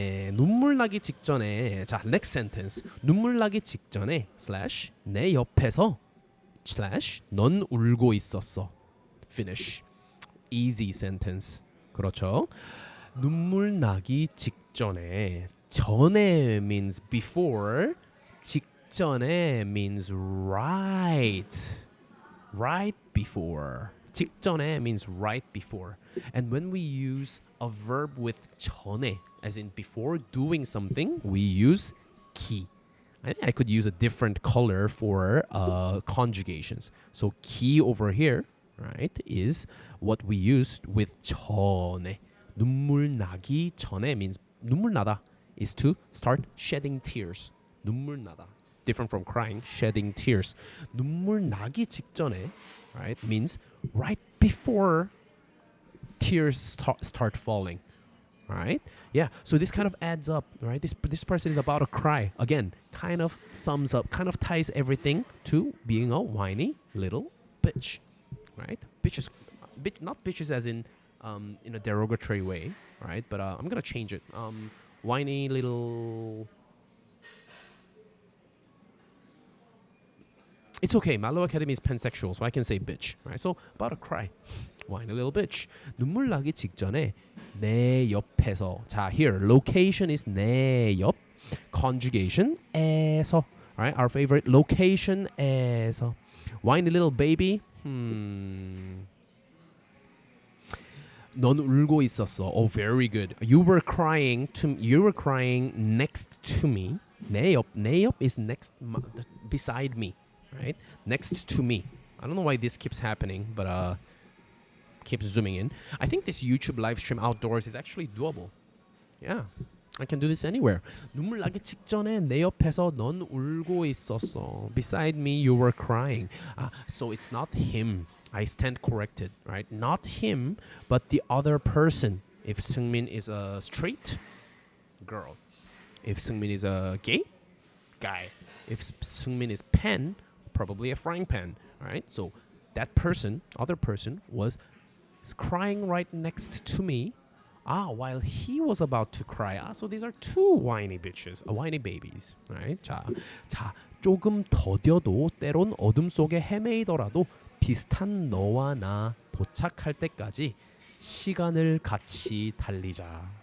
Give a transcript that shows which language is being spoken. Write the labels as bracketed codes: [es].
[ko] 눈물 나기 직전에 자 [en] next sentence [ko] 눈물 나기 직전에 slash 내 옆에서 slash 넌 울고 있었어 [en] finish easy sentence [ko] 그렇죠 눈물 나기 직전에 전에 means before 직전에 [en] means right before [ko] 직전에 means right before. [en] And when we use a verb with 전에, as in before doing something, we use 기. I could use a different color for conjugations. So 기 over here, right, is what we used with 전에. [ko] 눈물 나기 전에 [en] means [ko] 눈물 나다 [en] is to start shedding tears. [ko] 눈물 나다. [en] Different from crying, shedding tears. [ko] 눈물 나기 직전에, [en] right, means right before tears start falling. Right? Yeah. So this kind of adds up, right? This person is about to cry. Again, kind of sums up, kind of ties everything to being a whiny little bitch. Right? Bitches, not bitches as in a derogatory way, right? But I'm gonna change it. Whiny little. It's okay. Mallo Academy is pansexual, so I can say bitch, right? So about to cry, whiny little bitch. [ko] 눈물 나기 직전에 내 옆에서. [en] 자, here location is 내 옆. Conjugation 에서. Right? Our favorite location에서. Whiny little baby. [ko] 넌 울고 있었어. [en] Oh, very good. You were crying next to me. 내 옆 is next beside me. Right? Next to me. I don't know why this keeps happening, but keeps zooming in. I think this YouTube live stream outdoors is actually doable. Yeah. I can do this anywhere. [ko] 눈물 나기 직전에 내 옆에서 넌 울고 있었어. [en] Beside me, you were crying. So it's not him. I stand corrected, right? Not him, but the other person. If Seungmin is a straight girl. If Seungmin is a gay guy. If Seungmin is pen, probably a frying pan, right? So that person, other person, was crying right next to me while he was about to cry. So these are two whiny bitches, whiny babies, right? [ko] 자, 조금 더뎌도 때론 어둠 속에 헤매이더라도 비슷한 너와 나 도착할 때까지 시간을 같이 달리자.